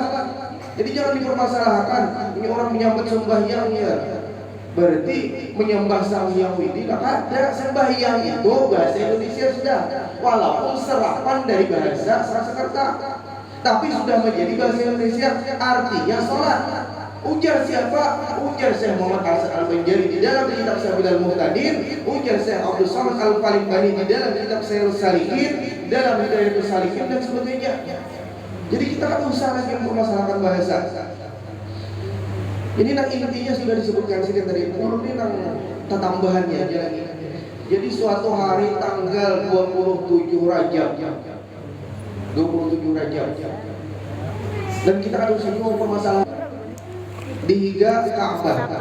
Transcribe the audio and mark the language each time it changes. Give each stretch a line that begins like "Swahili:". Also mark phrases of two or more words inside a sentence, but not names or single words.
Indonesian: Jadi jangan dipermasalahkan. Ini orang menyambut sembahyang ya, berarti menyembah Sang Hyang Widi. Ada sembahyang itu bahasa Indonesia sudah, walaupun serapan dari bahasa Sanskerta, tapi sudah menjadi bahasa Indonesia, artinya sholat. Ujar siapa? Ujar Syekh Muhammad Hasan Al-Banjari di dalam kitab Sabilul Muhtadin, ujar Syekh Abdul Samad Al-Falimbani di dalam kitab Syairus Salikin, dalam Hidayatus Salikin dan sebagainya. Jadi kita kan usah lagi mempermasalahkan bahasa.
Banjar: Ini nang intinya sudah disebutkan sini tadi. Ini nang tambahannya aja lagi. Jadi suatu hari tanggal 27 Rajab, 27 Rajab, dan kita harus semua permasalahan dihiga Ka'bah.